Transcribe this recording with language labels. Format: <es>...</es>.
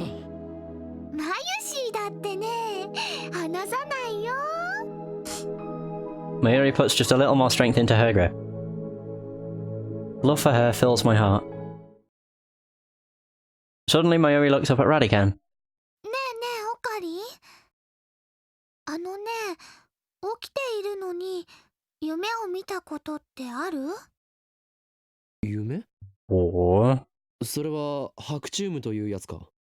<ja>マユシーだってね、話さないよ。</ja> <en>Mayuri puts just a little more strength into her grip. Love for her fills my heart. Suddenly Mayuri looks up at Radican.</en> <ja>ねえねえオカリン、あのね、起きているのに夢を見たことってある？夢？</ja> <en>Oh.</en> <ja>それは白チュームというやつか。</ja>